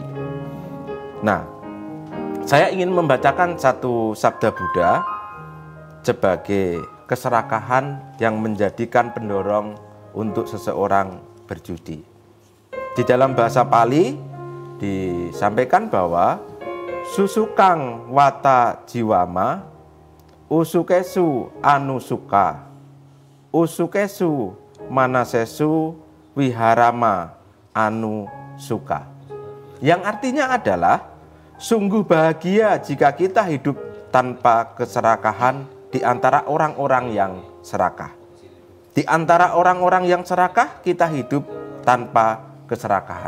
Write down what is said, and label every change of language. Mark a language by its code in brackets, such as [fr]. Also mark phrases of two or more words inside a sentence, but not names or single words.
[id] Nah, saya ingin membacakan satu sabda Buddha sebagai keserakahan yang menjadikan pendorong untuk seseorang berjudi. Di dalam bahasa Pali disampaikan bahwa [pi] susukang wata jiwama usukesu anusuka usukesu manasesu wiharama anu suka. [id] Yang artinya adalah sungguh bahagia jika kita hidup tanpa keserakahan di antara orang-orang yang serakah. Di antara orang-orang yang serakah kita hidup tanpa keserakahan.